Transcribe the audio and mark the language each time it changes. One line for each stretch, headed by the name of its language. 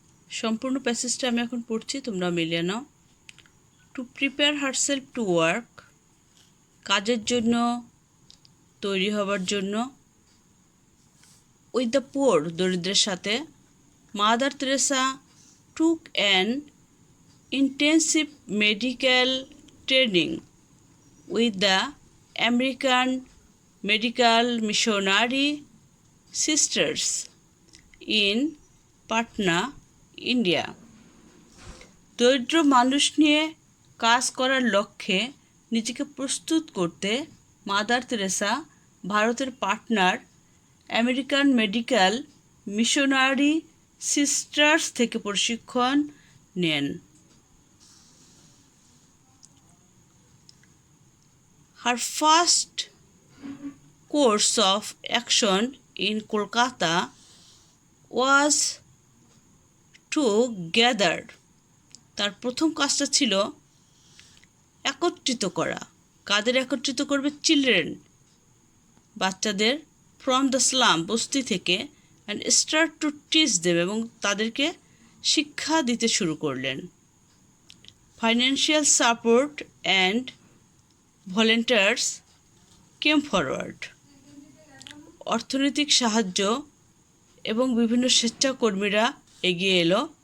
Bangla: সম্পূর্ণ প্যাসেজটা আমি এখন পড়ছি, তোমরা মিলিয়ে নাও।
English: to prepare herself to work,
Bangla: কাজের জন্য তৈরি হবার জন্য।
English: with the poor,
Bangla: দরিদ্রের সাথে।
English: Mother Teresa took an intensive medical training with the American Medical Missionary Sisters in Patna, India.
Bangla: দরিদ্র মানুষ নিয়ে কাজ করার লক্ষ্যে নিজেকে প্রস্তুত করতে মাদার তেরেসা ভারতের পাটনার আমেরিকান মেডিকেল মিশনারি সিস্টার্স থেকে প্রশিক্ষণ নেন।
English: Her first course of action in Kolkata was to gather,
Bangla: তার প্রথম কাজটা ছিল একত্রিত করা। কাদের একত্রিত করবে?
English: children,
Bangla: বাচ্চাদের,
English: from the slum,
Bangla: বস্তি থেকে,
English: and start to teach them,
Bangla: এবং তাদেরকে শিক্ষা দিতে শুরু করলেন।
English: financial support and volunteers came forward,
Bangla: অর্থনৈতিক সাহায্য এবং বিভিন্ন স্বেচ্ছাকর্মীরা এগিয়ে এলো।